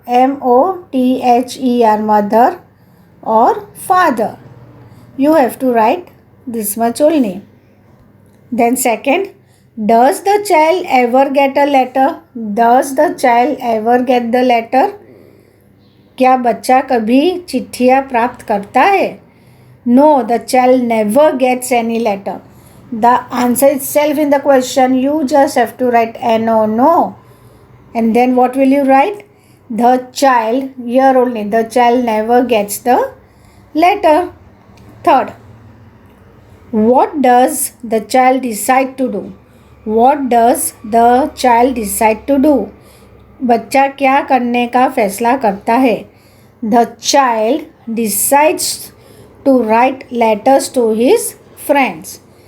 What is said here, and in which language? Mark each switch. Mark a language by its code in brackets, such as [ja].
[en] MOTHER, mother or father. You have to write this much only. Then second, does the child ever get a letter? Does the child ever get the letter? [hi] क्या बच्चा कभी चिट्ठियाँ प्राप्त करता है? [en] No, the child never gets any letter. The answer itself in the question, you just have to write no, no. And then what will you write? The child, here only, the child never gets the letter. Third, what does the child decide to do? What does the child decide to do? [hi] बच्चा क्या करने का फैसला करता है? [en] The child decides to write letters to his friends.